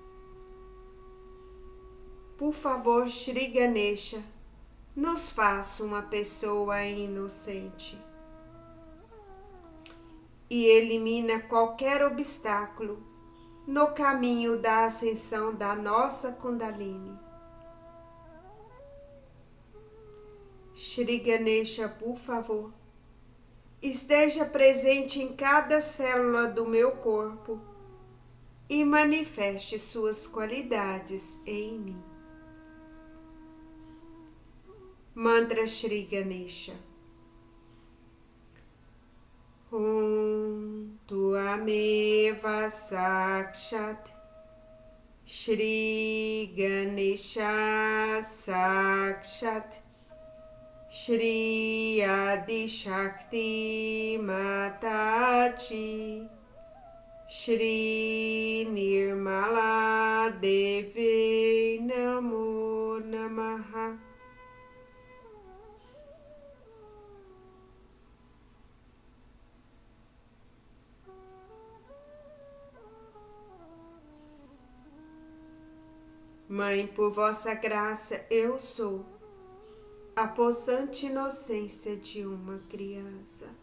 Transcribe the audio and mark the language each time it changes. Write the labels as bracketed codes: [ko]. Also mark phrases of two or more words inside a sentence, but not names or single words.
[pt] Por favor, Shri Ganesha, nos faça uma pessoa inocente e elimina qualquer obstáculo no caminho da ascensão da nossa Kundalini. Shri Ganesha, por favor, esteja presente em cada célula do meu corpo e manifeste suas qualidades em mim. Mantra Shri Ganesha. [sa] त्वमेव साक्षात् श्री गणेश साक्षात् श्री आदि शक्ति माताजी श्री निर्मला देवी नमो नमः. [pt] Mãe, por vossa graça, eu sou a possante inocência de uma criança.